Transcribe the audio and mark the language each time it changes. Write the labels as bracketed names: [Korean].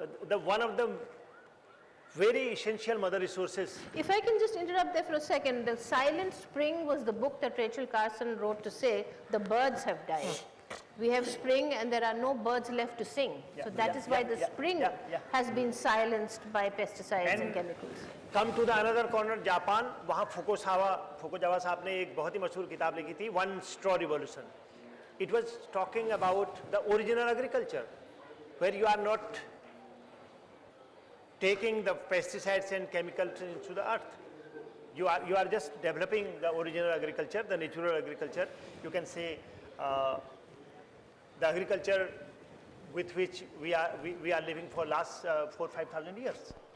[English] The one of the very essential mother resources. If I can just interrupt there for a second, The Silent Spring was the book that Rachel Carson wrote to say the birds have died. We have spring and there are no birds left to sing. So that is why the spring has been silenced by pesticides and chemicals. Come to the another corner, [Hindi] Japan, वहाँ फुकुजावा साहब ने एक बहुत ही मशहूर किताब लिखी थी, One Straw Revolution. [English] It was talking about the original agriculture, where you are not taking the pesticides and chemicals into the earth. You are just developing the original agriculture, the natural agriculture. You can say the agriculture with which we are living for last 4,000-5,000 years.